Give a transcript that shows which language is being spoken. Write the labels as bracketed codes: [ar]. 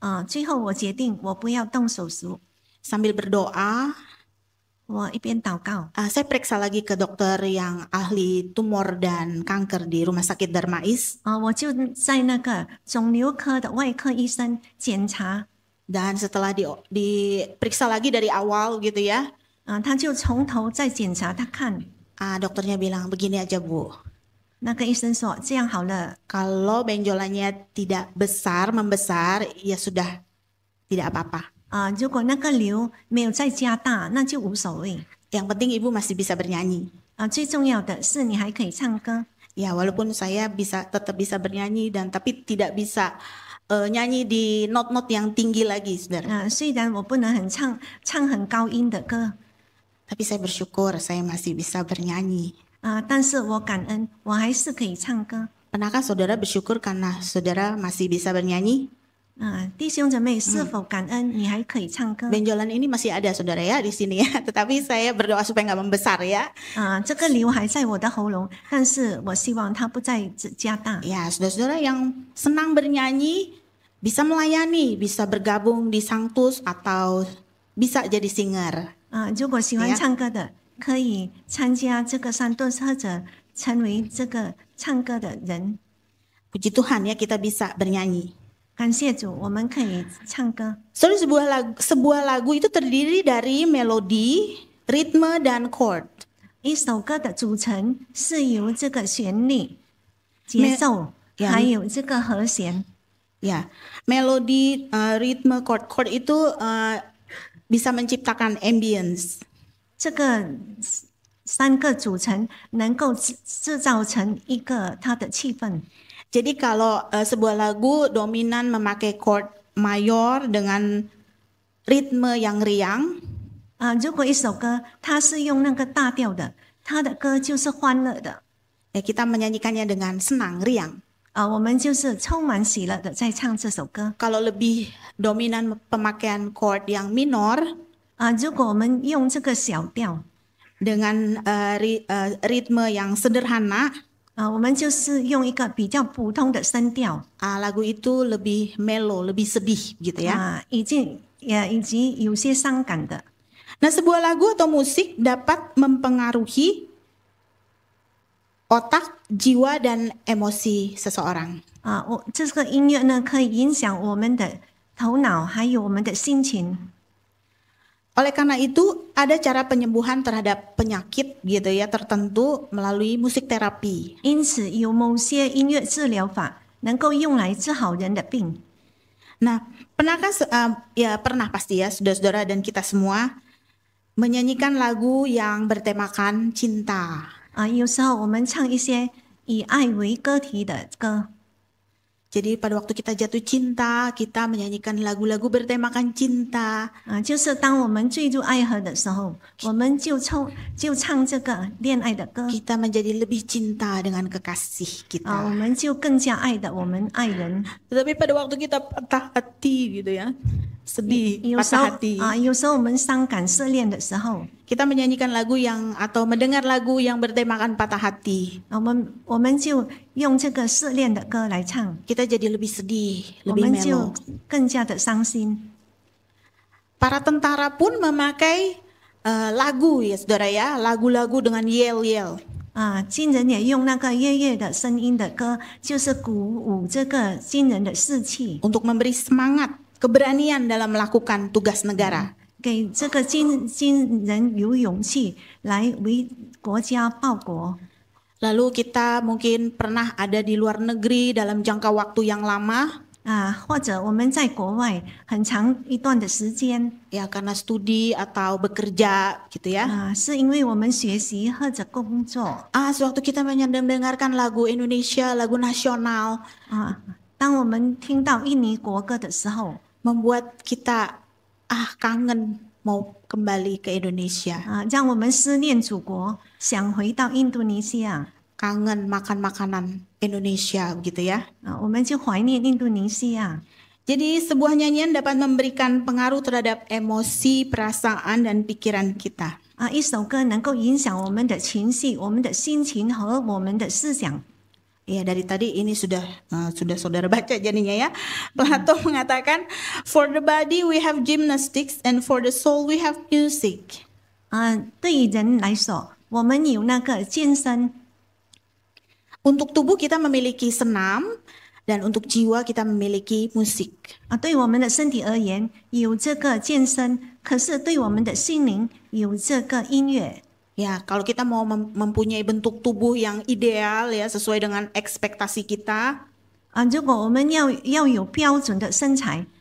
[zh] 最后我决定我不要动手术。 [id] Sambil berdoa, [zh] 我一边祷告， [id] saya periksa lagi ke dokter yang ahli tumor dan kanker di Rumah Sakit Darmais. [zh] 我就在那个肿瘤科的外科医生检查， [id] Dan setelah diperiksa lagi dari awal gitu ya, [zh] 他就从头再检查，他看 [id] dokternya bilang begini aja Bu, [zh] 那个医生说这样好了， [id] kalau benjolannya tidak membesar, ya sudah tidak apa-apa. [zh] 如果那个瘤没有再加大，那就无所谓。 [id] Yang penting ibu masih bisa bernyanyi. [zh] 最重要的是你还可以唱歌。 [id] Ya walaupun saya tetap bisa bernyanyi tapi tidak bisa nyanyi di not-not yang tinggi lagi, saudara. [zh] 虽然我不能唱很高音的歌， [id] Tapi saya bersyukur saya masih bisa bernyanyi. [zh] 但是我感恩，我还是可以唱歌。 [id] Pernahkah saudara bersyukur karena saudara masih bisa bernyanyi? [zh] 弟兄姐妹，是否感恩你还可以唱歌？ [id] Benjolan ini masih ada saudara ya di sini ya. Tetapi saya berdoa supaya nggak membesar ya. [zh] 这个瘤还在我的喉咙，但是我希望它不再加大。 [id] Ya, saudara-saudara yang senang bernyanyi bisa melayani, bisa bergabung di Sanctus atau bisa jadi singer. [zh] 如果喜欢唱歌的，可以参加这个山顿或者成为这个唱歌的人。 [id] Puji Tuhan ya kita bisa bernyanyi. [zh] 感谢主，我们可以唱歌。 [id] Saudara, sebuah lagu itu terdiri dari melodi, ritme, dan chord. [zh] 一首歌的组成是由这个旋律、节奏，还有这个和弦。 [id] Ya, melodi, ritme, chord itu bisa menciptakan ambience. [zh] 这个三个组成能够制造成一个它的气氛。 [id] Jadi kalau sebuah lagu dominan memakai chord mayor dengan ritme yang riang, [zh] 如果一首歌它是用那个大调的，它的歌就是欢乐的。 [id] ya kita menyanyikannya dengan senang, riang. [zh] 我们就是充满喜乐的在唱这首歌。 [id] Kalau lebih dominan pemakaian chord yang minor, [zh] 如果我们用这个小调， [id] dengan ritme yang sederhana, [zh] 我们就是用一个比较普通的声调， [id] lagu itu lebih mellow, lebih sedih gitu ya. [zh] 以及有些伤感的。 [id] Nah, sebuah lagu atau musik dapat mempengaruhi otak, jiwa, dan emosi seseorang. [zh] 这个音乐呢，可以影响我们的头脑，还有我们的心情。 [id] Oleh karena itu, ada cara penyembuhan terhadap penyakit gitu ya tertentu melalui musik terapi. [zh] 因此，有某些音乐治疗法能够用来治好人的病。 [id] Nah, pernahkah ya pernah pasti ya saudara-saudara dan kita semua menyanyikan lagu yang bertemakan cinta. [zh] 有时候我们唱一些以爱为歌题的歌。 [id] Jadi pada waktu kita jatuh cinta, kita menyanyikan lagu-lagu bertemakan cinta. [zh] 就是当我们坠入爱河的时候，我们就唱这个恋爱的歌。 [id] Kita menjadi lebih cinta dengan kekasih [zh] 我 [id] kita. [zh] 们就更加爱的我们爱人。 [id] Tetapi pada waktu kita patah hati gitu ya, sedih, [zh] 有时候 [id] patah hati. [zh] 有时候我们伤感失恋的时候， [id] Kita menyanyikan lagu yang atau mendengar lagu yang bertemakan patah hati. [zh] 我们就用这个失恋的歌来唱， [id] Kita jadi lebih sedih, [zh] 我 [id] lebih [zh] 们就 [id] mellow. [zh] 更加的伤心。 [id] Para tentara pun memakai lagu ya saudara ya, lagu-lagu dengan yel-yel. [zh] 军人也用那个乐乐的声音的歌，就是鼓舞这个军人的士气， [id] Untuk memberi semangat, keberanian dalam melakukan tugas negara. [zh] 给这个军人有勇气来为国家报国。 [id] Lalu kita mungkin pernah ada di luar negeri dalam jangka waktu yang lama. [zh] 或者我们在国外很长一段的时间， [id] Ya karena studi atau bekerja gitu ya. [zh] 是因为我们学习或者工作。 [id] Sewaktu kita mendengarkan lagu Indonesia, lagu nasional, [zh] 当我们听到印尼国歌的时候， [id] membuat kita kangen mau kembali ke Indonesia. [zh] 让我们思念祖国，想回到印度尼西亚。 [id] Kangen makan makanan Indonesia begitu ya. [zh] 我们就怀念印度尼西亚。 [id] Jadi sebuah nyanyian dapat memberikan pengaruh terhadap emosi, perasaan, dan pikiran kita. [zh] 一首歌能够影响我们的情绪、我们的心情和我们的思想。 [id] Ya dari tadi ini sudah saudara baca jadinya ya. Plato mengatakan, [en] for the body we have gymnastics and for the soul we have music. [zh] 对于人来说，我们有那个健身。 [id] Untuk tubuh kita memiliki senam dan untuk jiwa kita memiliki musik. [zh] 对我们的身体而言有这个健身，可是对我们的心灵有这个音乐。 [id] Ya, kalau kita mau mempunyai bentuk tubuh yang ideal ya sesuai dengan ekspektasi kita, [zh] 如果我们要有标准的身材，